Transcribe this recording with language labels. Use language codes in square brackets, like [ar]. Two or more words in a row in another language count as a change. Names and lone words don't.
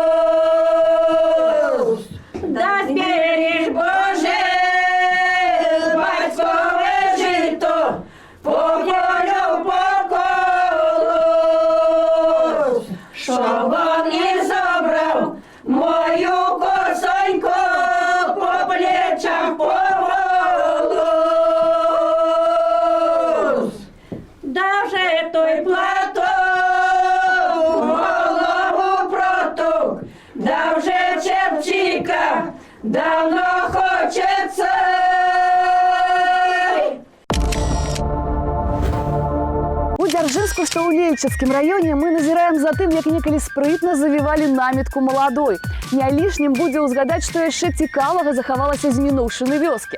[uk] Да зберіж, Боже, батькове жито, по полю по колу, щоб він і забрав мою косоньку по плечам по волу. Да вже той платок голову протук, да вже чепчика давно хочеться. [be] У Дзяржынску, што ў Лельчацкім раёне, мы назіраем за тым, як некалі спрытна завівалі намітку маладой. Не лішнім будзе ўзгадаць, што яшчэ цікавага захавалася з мінуўшыны вёскі.